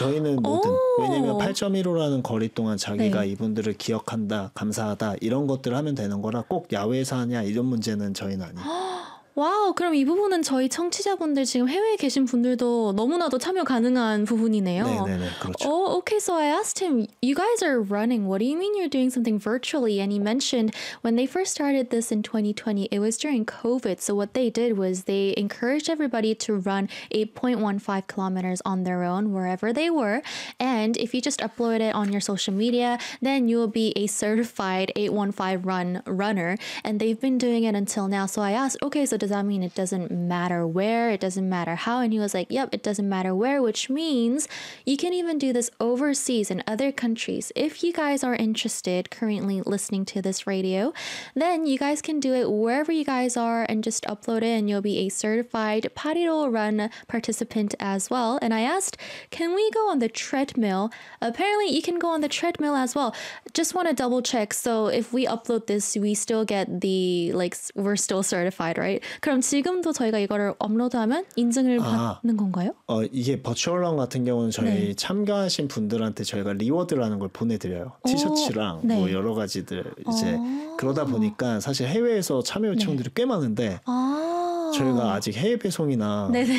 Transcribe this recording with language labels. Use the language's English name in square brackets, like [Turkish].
[Korean] 저희는 뭐든 왜냐면 8.15라는 거리 동안 자기가 네. 이분들을 기억한다, 감사하다 이런 것들을 하면 되는 거라 꼭 야외에서 하냐 이런 문제는 저희는 아니에요. 와우, 그럼 이 부분은 저희 청취자분들 지금 해외에 계신 분들도 너무나도 참여 가능한 부분이네요. 네, 그렇죠. [English] Okay, so I asked him, you guys are running. What do you mean you're doing something virtually? And he mentioned when they first started this in 2020, it was during COVID. So what they did was they encouraged everybody to run 8.15 kilometers on their own wherever they were. And if you just upload it on your social media, then you will be a certified 8.15 runner. And they've been doing it until now. So I asked, okay, so does that mean it doesn't matter where, it doesn't matter how? And he was like, yep, it doesn't matter where, which means you can even do this overseas in other countries. If you guys are interested currently listening to this radio, then you guys can do it wherever you guys are and just upload it and you'll be a certified Parido Run participant as well. And I asked, can we go on the treadmill? Apparently you can go on the treadmill as well. Just want to double check. So if we upload this, we still get the, like, we're still certified, right? [Korean] 그럼 지금도 저희가 이거를 업로드하면 인증을 받는 건가요? 이게 버추얼런 같은 경우는 저희 네. 참가하신 분들한테 저희가 리워드라는 걸 보내드려요. 티셔츠랑 네. 뭐 여러 가지들 이제 그러다 보니까 사실 해외에서 참여 요청들이 네. 꽤 많은데 저희가 아직 해외 배송이나 네네.